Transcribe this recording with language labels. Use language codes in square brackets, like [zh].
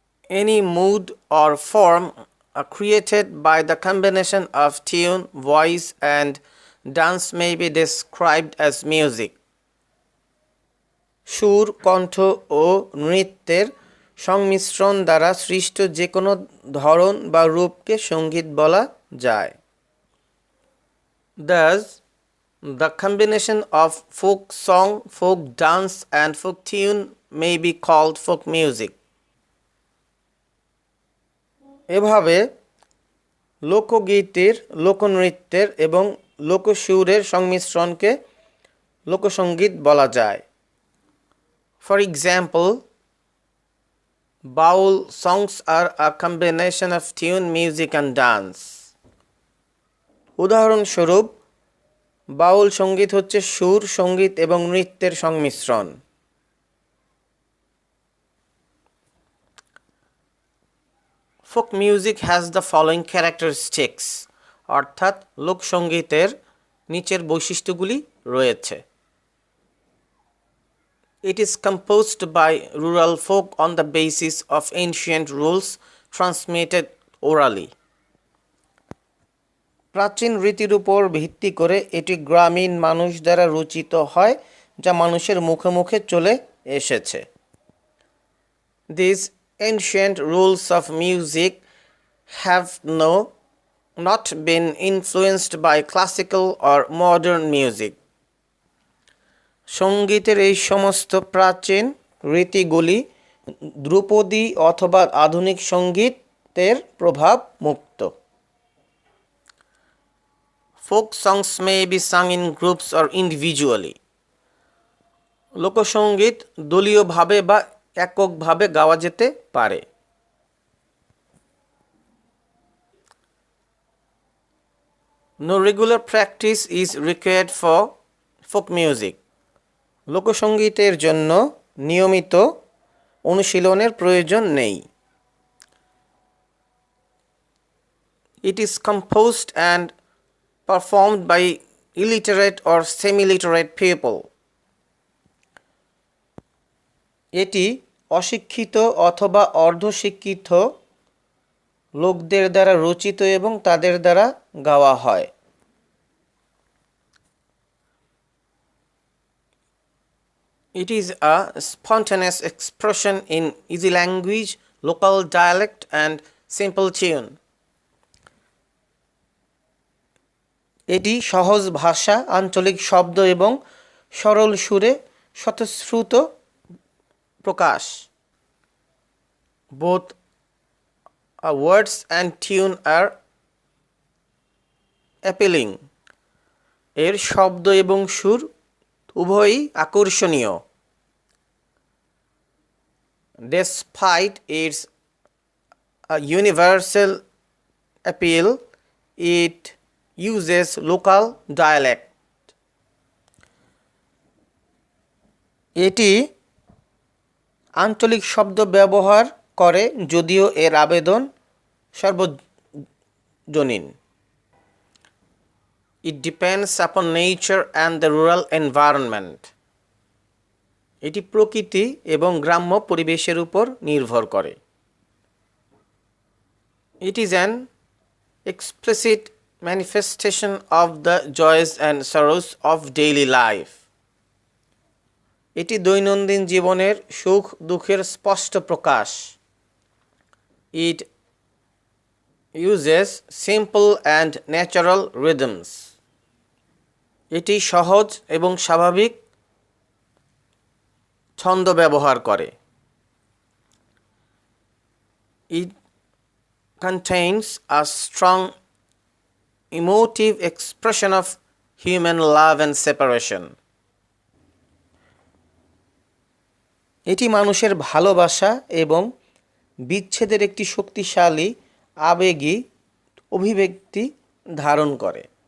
[en] Any mood or form created by the combination of tune, voice, and dance may be described as music. [bn] সুর, কণ্ঠ ও নৃত্যের সংমিশ্রণ দ্বারা সৃষ্ট যে কোনো ধরন বা রূপকে সঙ্গীত বলা যায়। [en] Thus, the combination of folk song, folk dance, and folk tune may be called folk music. [bn] এভাবে লোকগীতির, লোকনৃত্যের এবং লোকসুরের সংমিশ্রণকে লোকসঙ্গীত বলা যায়। [en] For example, baul songs are a combination of tune, music, and dance. [bn] উদাহরণস্বরূপ, বাউল সঙ্গীত হচ্ছে সুর, সঙ্গীত এবং নৃত্যের সংমিশ্রণ। [en] Folk music has the following characteristics, [bn] অর্থাৎ লোকসঙ্গীতের নিচের বৈশিষ্ট্যগুলি রয়েছে। [en] It is composed by rural folk on the basis of ancient rules transmitted orally. [bn] প্রাচীন রীতির উপর ভিত্তি করে এটি গ্রামীণ মানুষ দ্বারা রচিত হয় যা মানুষের মুখে মুখে চলে এসেছে। [en] These ancient rules of music have not been influenced by classical or modern music. [bn] সঙ্গীতের এই সমস্ত প্রাচীন রীতিগুলি ধ্রুপদী অথবা আধুনিক সঙ্গীতের প্রভাব মুক্ত। [en] Folk songs may be sung in groups or individually. [bn] লোকসঙ্গীত দলীয়ভাবে বা এককভাবে গাওয়া যেতে পারে। [en] No regular practice is required for folk music. [bn] লোকসঙ্গীতের জন্য নিয়মিত অনুশীলনের প্রয়োজন নেই। [en] It is composed and performed by illiterate or semi-literate people. [bn] এটি অশিক্ষিত অথবা অর্ধশিক্ষিত লোকদের দ্বারা রচিত এবং তাদের দ্বারা গাওয়া হয়। [en] It is a spontaneous expression in easy language, local dialect and simple tune. [bn] এটি সহজ ভাষা, আঞ্চলিক শব্দ এবং সরল সুরে স্বতঃস্ফূর্ত প্রকাশ। [en] Both words and tune are appealing. [bn] এর শব্দ এবং সুর উভয়ই আকর্ষণীয়। [en] Despite its universal appeal, it uses local dialect. [bn] এটি আঞ্চলিক শব্দ ব্যবহার করে যদিও এর আবেদন সর্বজনীন। [en] It depends upon nature and the rural environment. [bn] এটি প্রকৃতি এবং গ্রাম্য পরিবেশের উপর নির্ভর করে। [en] It is an explicit manifestation of the joys and sorrows of daily life. [bn] এটি দৈনন্দিন জীবনের সুখ দুঃখের স্পষ্ট প্রকাশ। [en] It uses simple and natural rhythms. [bn] এটি সহজ এবং স্বাভাবিক ছন্দ ব্যবহার করে। [en] It contains a strong emotive expression of human love and separation. [bn] এটি মানুষের ভালোবাসা এবং বিচ্ছেদের একটি শক্তিশালী আবেগী অভিব্যক্তি ধারণ করে।